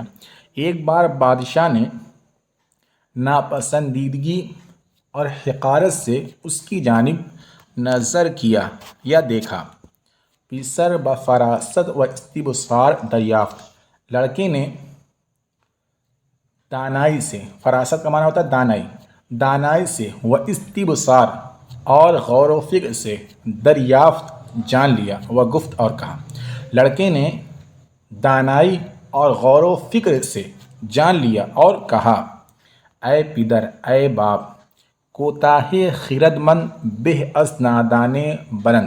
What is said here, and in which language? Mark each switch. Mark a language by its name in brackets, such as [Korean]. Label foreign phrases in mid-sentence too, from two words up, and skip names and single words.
[Urdu] ایک بار بادشاہ نے ناپسندیدگی اور حقارت سے اس کی جانب نظر کیا یا دیکھا۔ [Persian] پیسر بفراست و استبصار دریافت، [Urdu] لڑکے نے دانائی سے، فراست کا معنی ہوتا ہے دانائی، دانائی سے، [Persian] و استبصار، [Urdu] اور غور و فکر سے، دریافت جان لیا، [Persian] و گفت [Urdu] اور کہا۔ لڑکے نے دانائی اور غور و فکر سے جان لیا اور کہا، اے پدر، اے باپ، [Persian] کوتاہ خرد مند بہ از نادان بلند۔